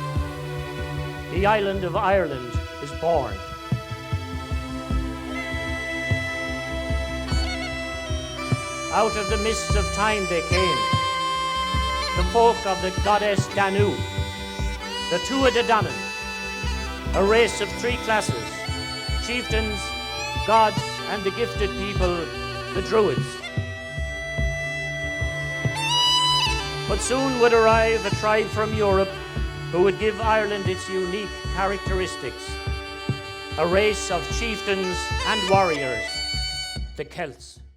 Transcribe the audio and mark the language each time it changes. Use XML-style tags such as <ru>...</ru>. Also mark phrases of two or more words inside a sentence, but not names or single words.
<en>The island of Ireland is born. Out of the mists of time they came, the folk of the goddess Danu, the Tua de Danann, a race of three classes: chieftains, gods, and the gifted people, the Druids. But soon would arrive a tribe from Europe who would give Ireland its unique characteristics, a race of chieftains and warriors, the Celts.</en>